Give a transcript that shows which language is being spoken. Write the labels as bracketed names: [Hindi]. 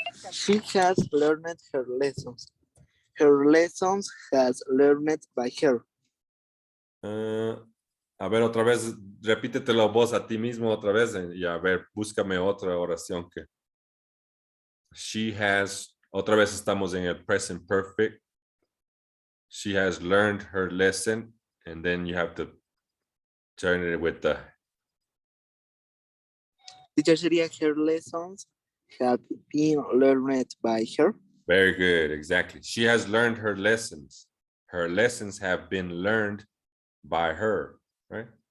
[English] She has learned her lessons. Her lessons has learned by her. [Spanish] A ver, otra vez, repítetelo vos a ti mismo otra vez y a ver, búscame otra oración que. [English] She has, [Spanish] otra vez estamos en el present perfect. [English] She has learned her lesson, and then you have to turn it with the. Teacher, sería her lessons have been learned by her. Very good, exactly. She has learned her lessons. Her lessons have been learned by her, right?